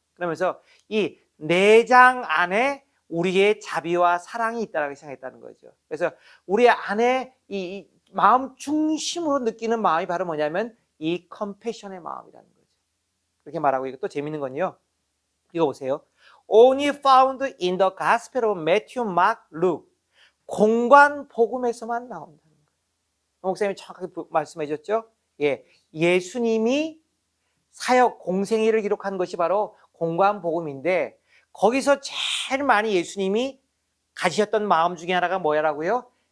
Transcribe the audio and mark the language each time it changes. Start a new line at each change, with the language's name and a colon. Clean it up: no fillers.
Korean: 그러면서 이 내장 안에 우리의 자비와 사랑이 있다라고 생각했다는 거죠. 그래서 우리 안에 이 마음 중심으로 느끼는 마음이 바로 뭐냐면 이 컴패션의 마음이라는 거죠. 그렇게 말하고 이거 또 재밌는 건요. 이거 보세요.
English: Only found in the Gospel of Matthew, Mark, Luke.
Korean: 공관 복음에서만 나온다는 거예요. 목사님이 정확하게 말씀해 주셨죠? 예, 예수님이 사역 공생애를 기록한 것이 바로 공관 복음인데 거기서 제일 많이 예수님이 가지셨던 마음 중에 하나가 뭐야라고요?